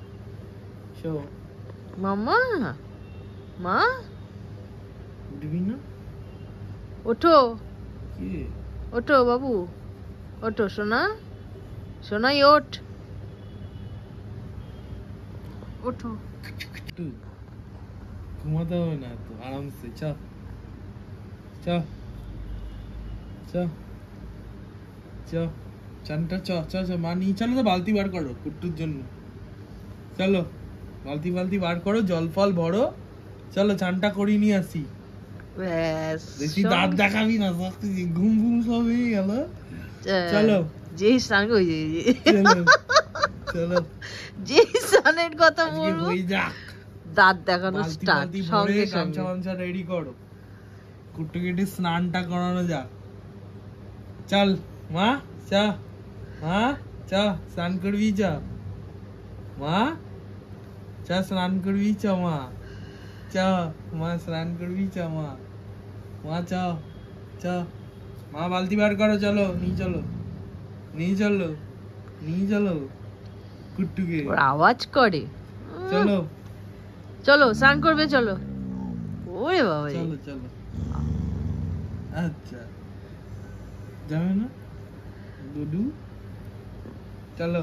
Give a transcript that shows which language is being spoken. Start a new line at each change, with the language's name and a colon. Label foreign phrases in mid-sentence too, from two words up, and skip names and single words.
Bangla: মামা, মা ওঠো, ওঠো বাবু, ওঠো সোনা, সোনাই ওঠ, ওঠো। ঘুমাতে হবে না তো, আরামসে চ চ চ চ চানটা চ চ চ মা নিয়ে চলো তো, বালতি বার করো কুট্টুর জন্য। চলো বালতি বালতি বার করো, জল ফল ভরো, চলো চানটা করিয়ে নিয়ে আসি। বেশি দাঁত দেখাবি না, ঘুম ঘুম সব হয়ে গেল। চলো যেই স্নান চলো যেই স্নানের কথা বলবো দাঁত দেখানো স্টার্ট, সঙ্গে সঙ্গে গামছা রেডি করো, কুট্টুকে স্নানটা করানো যাক। চল মা, চা মা, চা স্নান করবি, চা মা, চা স্নান করবি, চ মা, চা মা স্নান করবি, চ মা, মা চ চ মা বালতি বার করো, চলো নিয়ে চলো, নিয়ে চলো, নিয়ে চলো কুট্টুকে। আওয়াজ করে, চলো চলো স্নান করবে, চলো। ওরে বাবা, চলো চলো। আচ্ছা যাবে না দুদু, চলো।